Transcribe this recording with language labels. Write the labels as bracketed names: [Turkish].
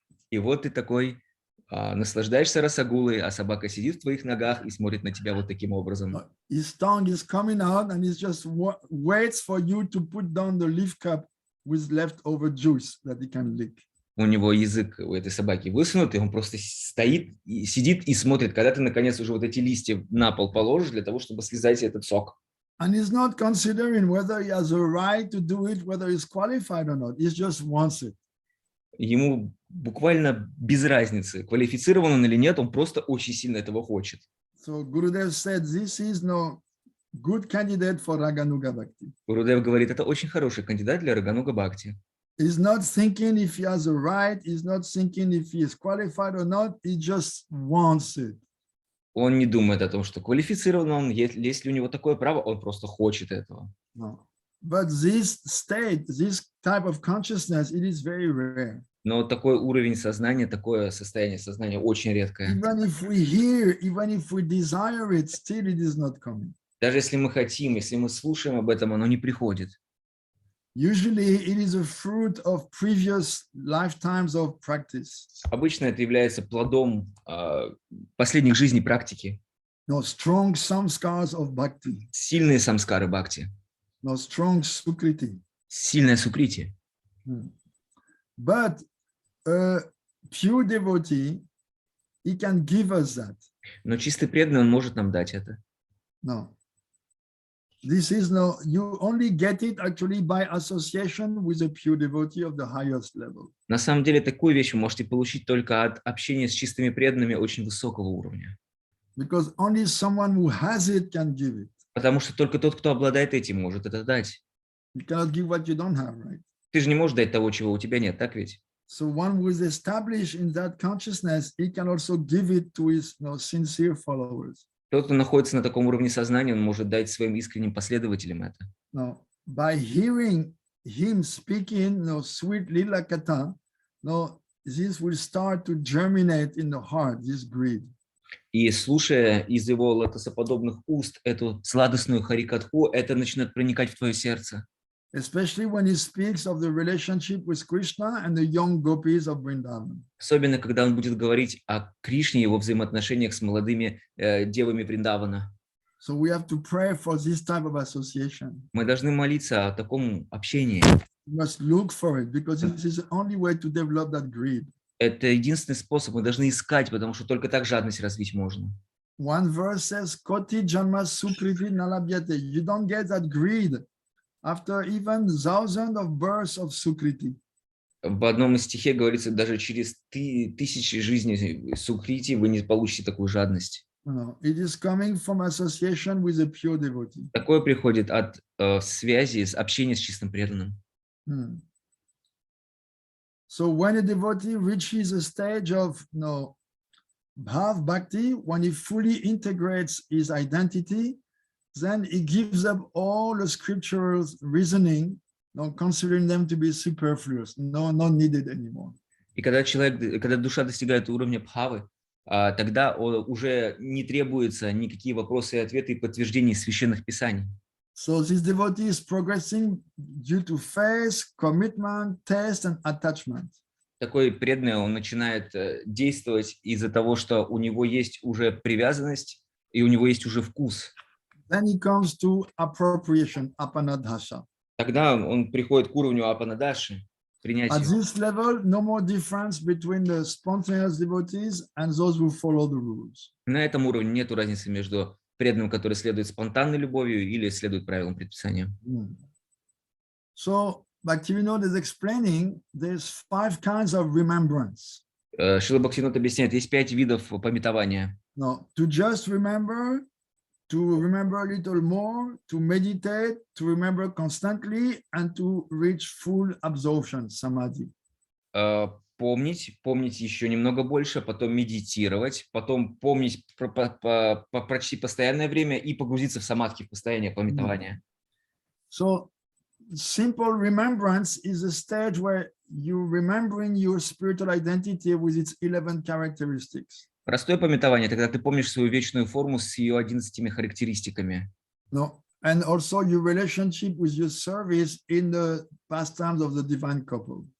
[Russian] И вот ты такой наслаждаешься расагулой, а собака сидит в твоих ногах и смотрит на тебя вот таким образом. [English] His tongue is coming out, and he just waits for you to put down the leaf cup with leftover juice that he can lick. [Russian] У него язык у этой собаки высунут, и он просто стоит, и сидит и смотрит, когда ты, наконец, уже вот эти листья на пол положишь для того, чтобы слезать этот сок. [English] And he's not considering whether he has a right to do it, whether he's qualified or not. He just wants it. [Russian] Ему буквально без разницы, квалифицирован он или нет, он просто очень сильно этого хочет. [English] So Gurudev said, this is no good candidate for Raganuga Bhakti. [Russian] Гурудев говорит, это очень хороший кандидат для Рагануга Бхакти. [English] He's not thinking if he has a right, he's not thinking if he is qualified or not, he just wants it. [Russian] Он не думает о том, что квалифицирован он, если у него такое право, он просто хочет этого. No. [English] But this state, this type of consciousness, it is very rare. [Russian] Но такой уровень сознания, такое состояние сознания очень редкое. [English] Even if we hear, even if we desire it, still it is not coming. [Russian] Даже если мы хотим, если мы слушаем об этом, оно не приходит. [English] Usually it is a fruit of previous lifetimes of practice. [Russian] Обычно это является плодом последних жизней практики. [English] No strong samskars of bhakti. [Russian] Сильные самскары бхакти. [English] No strong sukriti. [Russian] Сильная сукрити. [English] But a pure devotee, he can give us that. [Russian] Но чистый преданный, он может нам дать это. No. [English] This is no, you only get it actually by association with a pure devotee of the highest level. [Russian] На самом деле такую вещь вы можете получить только от общения с чистыми преданными очень высокого уровня. [English] Because only someone who has it can give it. [Russian] Потому что только тот, кто обладает этим, может это дать. [English] You cannot give what you don't have, right? [Russian] Ты же не можешь дать того, чего у тебя нет, так ведь? [English] So one who is established in that consciousness, he can also give it to his sincere followers. [Russian] Тот, кто находится на таком уровне сознания, он может дать своим искренним последователям это. [English] No, by hearing him speaking, no, sweet lila katha, no, this will start to germinate in the heart, this greed. [Russian] И слушая из его лотосоподобных уст эту сладостную харикатху, это начнет проникать в твое сердце. [English] Especially when he speaks of the relationship with Krishna and the young gopis of Vrindavan. [Russian] Особенно, когда он будет говорить о Кришне и его взаимоотношениях с молодыми девами Вриндавана. [English] So we have to pray for this type of association. [Russian] Мы должны молиться о таком общении. [English] We must look for it because this is the only way to develop that greed. [Russian] Это единственный способ, мы должны искать, потому что только так жадность развить можно. [English] One verse says, [Sanskrit] Koti janma sukriti nalabhyate. [English] You don't get that greed after even thousands of births of sukriti. [Russian] В одном из стихе говорится, даже через тысячи жизней сукрити вы не получите такую жадность. [English] No, it is coming from association with a pure devotee. [Russian] Такое приходит от связи, общения с чистым преданным. [English] So when a devotee reaches a stage of bhav bhakti, when he fully integrates his identity, then he gives up all the scriptural reasoning, considering them to be superfluous, not needed anymore. [Russian] И когда душа достигает уровня бхавы, тогда уже не требуются никакие вопросы и ответы и подтверждения священных писаний. [English] So this devotee is progressing due to faith, commitment, taste, and attachment. [Russian] Такой преданный, он начинает действовать из-за того, что у него есть уже привязанность и у него есть уже вкус. [English] Then he comes to appropriation, apanadhasa. [Russian] Тогда он приходит к уровню апанадаши, принятия. [English] At this level, no more difference between the spontaneous devotees and those who follow the rules. [Russian] На этом уровне нет разницы между преданным, который следует спонтанной любовью или следует правилам предписания. [English] So Bhaktivinoda is explaining there's 5 kinds of remembrance. [Russian] Шрила Бхактивинода объясняет, есть 5 видов памятования. [English] No, to just remember, to remember a little more, to meditate, to remember constantly, and to reach full absorption, samadhi. [Russian] Помнить еще немного больше, потом медитировать, потом помнить почти постоянное время и погрузиться в самадхи, в состояние памятования. [English] So simple remembrance is a stage where you're remembering your spiritual identity with its 11 characteristics. [Russian] Простое памятование, тогда ты помнишь свою вечную форму с ее 11 характеристиками. [English] No, and also your relationship with your service in the pastimes of the divine couple.